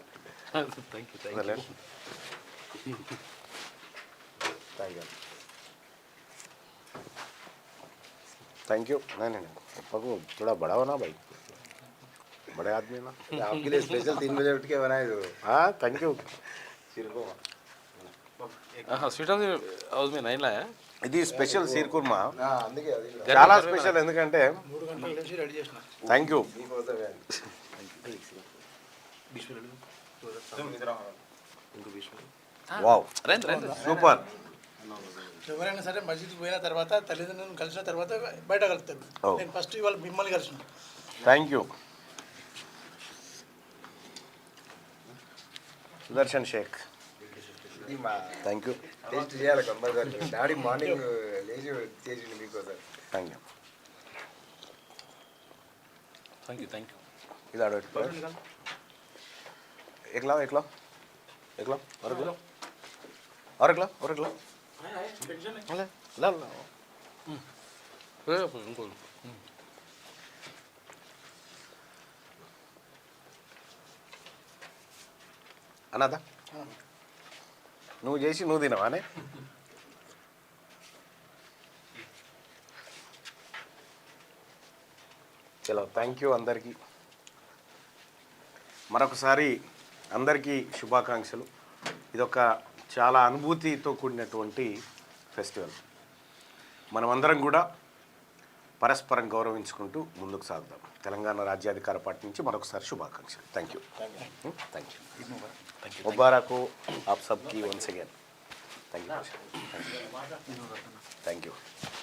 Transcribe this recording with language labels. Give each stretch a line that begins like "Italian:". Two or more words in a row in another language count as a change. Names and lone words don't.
English: thank you thank you.
Hindi: नहीं पप्पू थोड़ा बड़ा हो ना भाई, बड़े आदमी ना. आपके लिए स्पेशल 3 बजे उठ के बनाए तो.
English: हाँ thank you.
Hindi: స్వీట్ హౌస్ में नहीं लाया.
Telugu: ఇది స్పెషల్ సీర్ కుర్మా, అందుకే అది చాలా స్పెషల్. ఎందుకంటే 3 గంటల నుంచి రెడీ చేసిన.
English: Thank you. Wow super.
Telugu: ఎవరైనా సరే మస్జిద్కి పోయిన తర్వాత తల్లిదండ్రులను కలిసిన తర్వాత బయట కలుపుతారు. నేను ఫస్ట్ ఇవాళ మిమ్మల్ని కలిసిన.
English: thank you. సుదర్శన్ షేక్ thank you.
Telugu: టేస్ట్ చేయాలి కంపల్సరీ.
English: daddy morning
Telugu: లేచి చేసిండు మీకోసం.
English: thank you. thank you
Hindi: इधर बैठ एक लाओ और एक लाओ और एक लाओ ले ला ला उनको
Telugu: అన్నదా నువ్వు చేసి నువ్వు తినవానే చలో
English: thank you
Telugu: అందరికీ మరొకసారి అందరికీ శుభాకాంక్షలు ఇదొక చాలా అనుభూతితో కూడినటువంటి ఫెస్టివల్ మనమందరం కూడా పరస్పరం గౌరవించుకుంటూ ముందుకు సాగుదాం తెలంగాణ రాజ్యాధికార పార్టీ నుంచి మరొకసారి శుభాకాంక్షలు
English: thank you
Hindi: मुबारक हो आप सबकी
English: once again thank you